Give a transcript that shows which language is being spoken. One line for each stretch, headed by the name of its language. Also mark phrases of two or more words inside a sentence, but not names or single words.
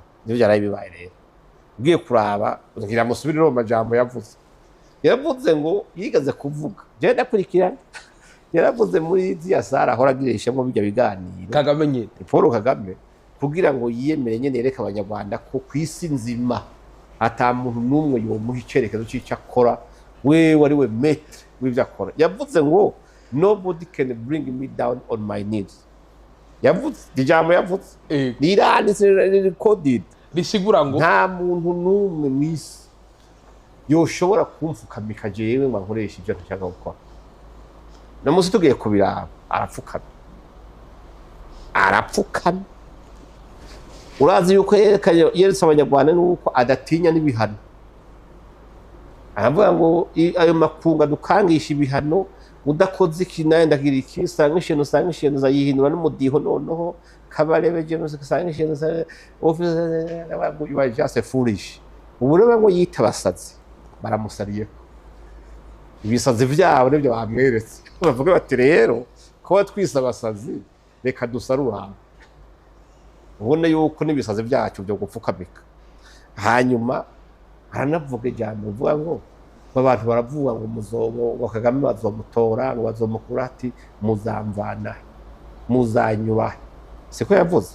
Rundi: Nivyo yaraye bibaye rero. Ugiye kuraba ngira musubirire mu majambo yavuze ngo yigaze kuvuga, je ndakurikirana yaravuze muri ziya Sara ahora agirishamo bijya biganiro Kagame nyine Paul Kagame, kugira ngo yiyemere nyene yereka abanyarwanda ko kwisi nzima ata muntu numwe yomuha icerekezo c'ico akora, we wari we maître w'ivyo akora. Yavuze ngo
English: nobody can bring me down on my knees.
Rundi: Yavuze ijambo yavuze niranditse recorded bisigura ngo nta muntu numwe mwisi yoshobora kumfukamika jewe ngo nkoresha ivyo ntashaka gukora. No musi tugiye kubiraba arapfukama. Urazi yuko yeretse abanyarwanda nuko adatinya n'ibihano. Aravuga ngo ayo makunga dukangisha ibihano, udakoze ikinaye ndagira iki usanga isheno zayihindura n'umudiho noneho kabarebe je usanga isheno
English: office you just foolish.
Rundi: Ubu rero ngo yita abasazi baramusariye ibisazi vyabo nibyo bamweretse. Bavuga bati rero ko twisa abasazi reka dusarura, ubone yuko nibisazi byacu byo gupfukamika. Hanyuma aranavuga ijambo uvuga ngo abantu baravuga ngo muzobo ngo Kagame bazomutora ngo bazomukura ati muzamvana muzanyuba, siko yavuze.